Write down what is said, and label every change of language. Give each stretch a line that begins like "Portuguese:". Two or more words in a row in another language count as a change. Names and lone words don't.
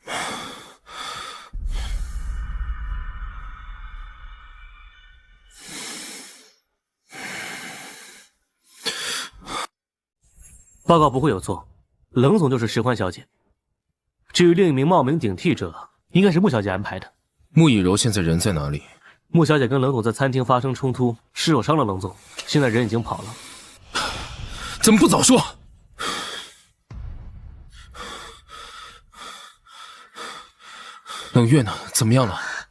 Chinese: 報告不會有錯，冷總就是遲歡小姐。至於另一名冒名頂替者，應該是穆小姐安排的。穆以柔現在人在哪裡？穆小姐跟冷總在餐廳發生衝突，失手傷了冷總，現在人已經跑了。怎麼不早說？冷月呢？怎麼樣了？